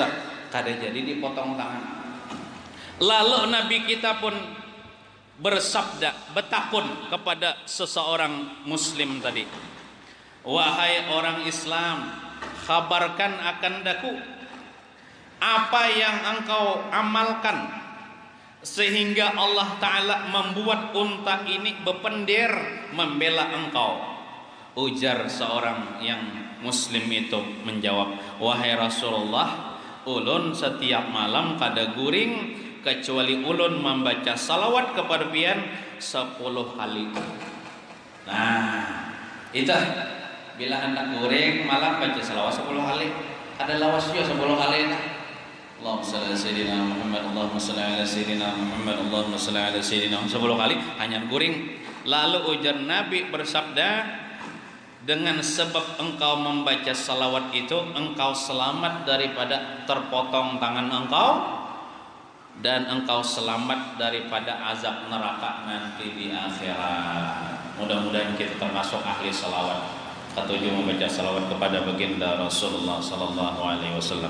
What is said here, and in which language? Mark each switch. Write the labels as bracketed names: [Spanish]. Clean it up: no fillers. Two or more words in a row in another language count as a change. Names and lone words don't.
[Indonesian] Kada jadi dipotong tangan. Lalu Nabi kita pun bersabda, bertakun kepada seseorang Muslim tadi, wahai orang Islam, kabarkan akan daku apa yang engkau amalkan sehingga Allah Ta'ala membuat unta ini berpendir membela engkau. Ujar seorang yang Muslim itu menjawab, wahai Rasulullah, [Banjar] ulun setiap malam kada guring kecuali ulun membaca salawat kepada pian 10 kali. Nah, itu bila hendak guring malam baca salawat 10 kali. Ada lawas juga 10 kali nah. [Arabic] اللهم صل على سيدنا محمد، اللهم صل على سيدنا محمد، اللهم صل على سيدنا [Banjar] 10 kali hanya guring. [Indonesian] Lalu ujar Nabi bersabda, dengan sebab engkau membaca salawat itu, engkau selamat daripada terpotong tangan engkau, dan engkau selamat daripada azab neraka nanti di akhirat. Mudah-mudahan kita termasuk ahli salawat. Ketujuh, membaca salawat kepada baginda Rasulullah [Arabic] صلى الله عليه وسلم.